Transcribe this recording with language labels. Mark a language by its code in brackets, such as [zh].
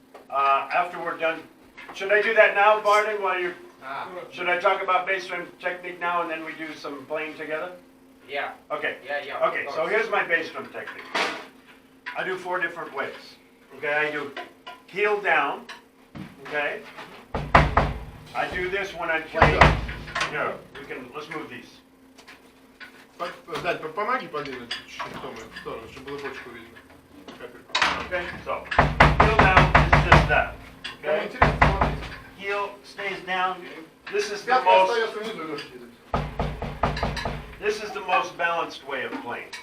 [en] After we're done, should I do that now, Barton? Should I talk about bass drum technique now, and then we do some playing together? Yeah. Okay. Yeah. Okay. So here's my bass drum technique. I do 4 different ways. Okay. I do heel down. Okay. I do this when I'm playing. Here, let's move these. [ru] Дать, помоги подвинуть чуть-чуть в сторону, чтобы было бочку видно. [en] Okay. So heel down is just that. [ru] Кому [en] Okay. [ru] интересно, смотрите. [en] Heel stays down. This is the [ru] Пятка [en] most. [ru] остается внизу, легкий. [en] This is the most balanced way of playing.